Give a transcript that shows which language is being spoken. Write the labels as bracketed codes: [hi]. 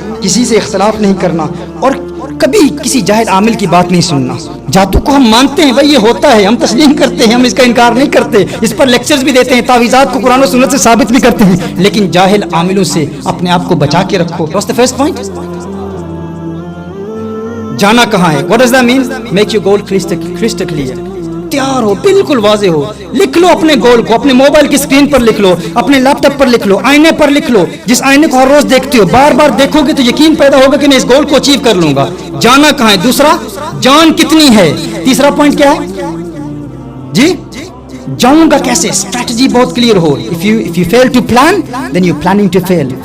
[ur] کسی سے اختلاف نہیں کرنا اور کبھی کسی جاہل عامل کی بات نہیں سننا. جادو کو ہم مانتے ہیں بھائی یہ ہوتا ہے, ہم تسلیم کرتے ہیں, ہم اس کا انکار نہیں کرتے, اس پر لیکچرز بھی دیتے ہیں, تعویذات کو قرآن و سنت سے ثابت بھی کرتے ہیں, لیکن جاہل عاملوں سے اپنے آپ کو بچا کے رکھو. [en] What's the first point? [ur] جانا کہاں ہے. [en] What does that mean? Make your goal crystal clear. [ur] تیار ہو, بالکل واضح ہو, لکھ لو اپنے گول کو, اپنے موبائل کی اسکرین پر لکھ لو, اپنے لیپ ٹاپ پر لکھ لو, آئینے پر لکھ لو. جس آئینے کو ہر روز دیکھتے ہو, بار بار دیکھو گے تو یقین پیدا ہوگا کہ میں اس گول کو اچیو کر لوں گا. جانا کہاں ہے. دوسرا, جان کتنی ہے. تیسرا پوائنٹ کیا ہے جی, جاؤں گا کیسے. اسٹریٹجی بہت clear ہو. [en] if you fail to plan then you're planning to fail.